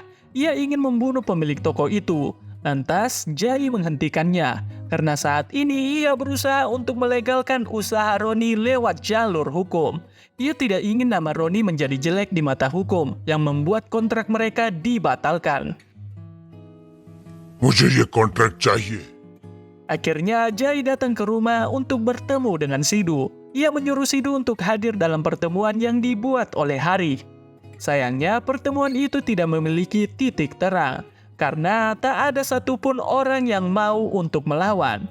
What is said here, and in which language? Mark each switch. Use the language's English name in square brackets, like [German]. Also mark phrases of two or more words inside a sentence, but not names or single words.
[Indonesian] Ia ingin membunuh pemilik toko itu. Lantas Jai menghentikannya, karena saat ini ia berusaha untuk melegalkan usaha Roni lewat jalur hukum. Ia tidak ingin nama Roni menjadi jelek di mata hukum, yang membuat kontrak mereka dibatalkan. [Hindi] मुझे ये कॉन्ट्रैक्ट चाहिए. [Indonesian] Akhirnya Jai datang ke rumah untuk bertemu dengan Sidu. Ia menyuruh Sidu untuk hadir dalam pertemuan yang dibuat oleh Hari. Sayangnya pertemuan itu tidak memiliki titik terang, karena tak ada satupun orang yang mau untuk melawan.